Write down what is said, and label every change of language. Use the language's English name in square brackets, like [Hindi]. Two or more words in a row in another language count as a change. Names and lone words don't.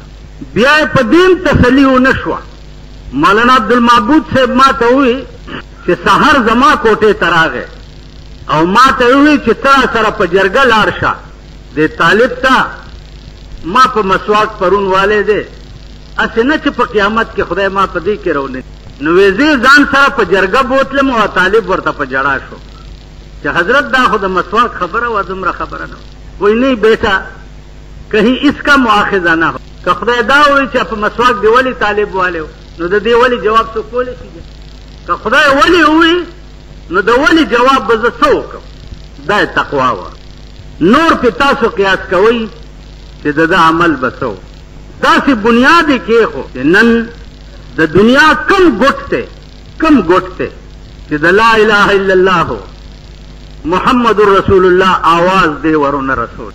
[Pashto] بیا یې په دین تسلي ونه شوه. مولانا عبدالمعبود صاحب ما ته ووایي چې سحر زما کوټې ته راغی او ما ته ووایي چې ته سره په جرګه لاړ شه دې طالب ته ما په مسواک پرون والی دی، هسې نه چې په قیامت کې خدای ما په دې کې رونه. نو ویزې ځان سره په جرګه بوتلم او طالب ورته په جړا شو چې حضرت دا خو د مسواک خبره وه، دومره خبره نه وایي [Urdu] نہیں بیٹا کہیں اس کا مؤاخذہ نہ ہو. [Pashto] که خدای دا وایي چې په مسواک دې ولې طالب والی نو د دې ولې جواب څوک کولی شي؟ که خدای ولې ووایي نو د ولې جواب به زه څه وکړم؟ دا یې تقوا وه. نور پې تاسو قیاس کوئ چې د ده عمل به څه و. داسې بنیاد یې کېښو چې نن د دنیا کم ګوټ دی چې د [Arabic] لا اله الا الله محمد رسول الله [Pashto] آواز دی ورونه رسول.